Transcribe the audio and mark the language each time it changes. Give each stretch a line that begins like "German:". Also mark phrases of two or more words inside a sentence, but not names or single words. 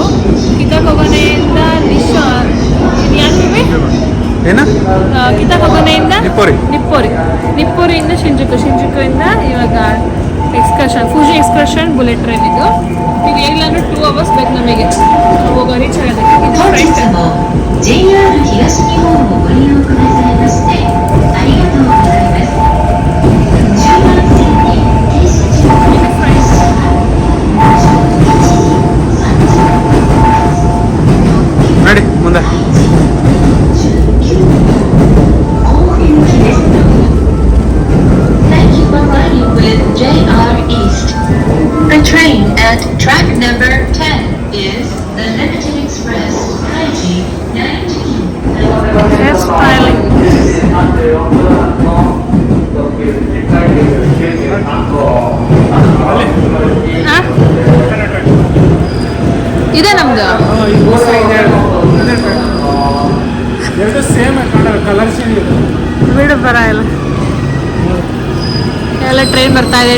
Kannada: ಕಿತಾಕೊಬನೆಯಿಂದ ಕಿತಾಕೊಬನೆಯಿಂದ ನಿಪ್ಪೋರಿಯಿಂದ ಶಿಂಜುಕುಯಿಂದ ಇವಾಗ
English: excursion Fuji excursion bullet train
Kannada: ಇದು. ಈಗ ಎಲ್ಲಾನು 2 hours ಬೇಕು ನಮಗೆ ಹೋಗೋ ರೀಚ್ ಆಗೋದಕ್ಕೆ. ಇದು ಫ್ರೆಂಡ್
Japanese: JR 東日本をご利用くださいましてありがとうございます。10番線に停車中
Kannada: ನೋಡಿ ಮುಂದೆ
English: Thank you for riding with JR East. The train at track number 10 is the Limited Express Kaiji 19. Hair styling.
Kannada: ಇದೆ ನಮ್ದು ಎರಡು
English: same color
Kannada: ಬಿಡು ಬರ ಇಲ್ಲ. ಎಲ್ಲ ಟ್ರೈನ್ ಬರ್ತಾ ಇದೆ.